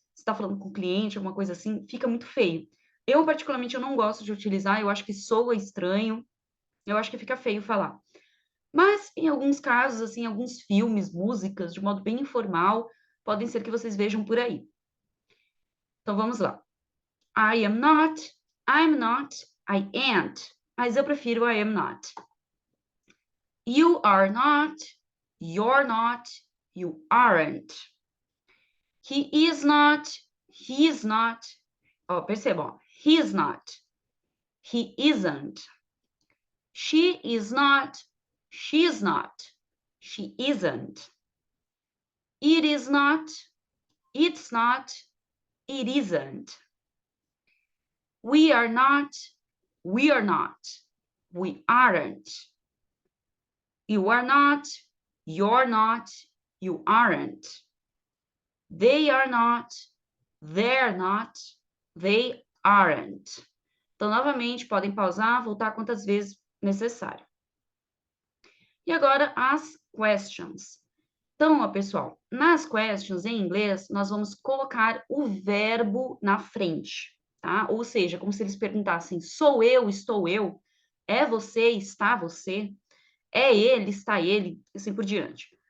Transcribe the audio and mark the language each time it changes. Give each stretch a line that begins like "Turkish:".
Portuguese: Você está falando com o cliente, alguma coisa assim, fica muito feio. Eu, particularmente, eu não gosto de utilizar, eu acho que soa estranho, eu acho que fica feio falar. Mas, em alguns casos, assim, alguns filmes, músicas, de modo bem informal, podem ser que vocês vejam por aí. Então, vamos lá.
English: I am not, I'm not, I ain't.
Portuguese: Mas eu prefiro
English: I am not. You are not, you're not, you aren't. He is not, he is not.
Portuguese: Ó, percebam,
English: he is not, he isn't. She is not, she is not, she isn't. It is not, it's not, it isn't. We are not, we are not, we aren't. You are not, you're not, you aren't. They are not, they're not, they aren't.
Portuguese: Então, novamente, podem pausar, voltar quantas vezes necessário. E agora, as questions. Então, ó, pessoal, nas questions, em inglês, nós vamos colocar o verbo na frente, tá? Ou seja, como se eles perguntassem, sou eu, estou eu, é você, está você, é ele, está ele, e assim por diante.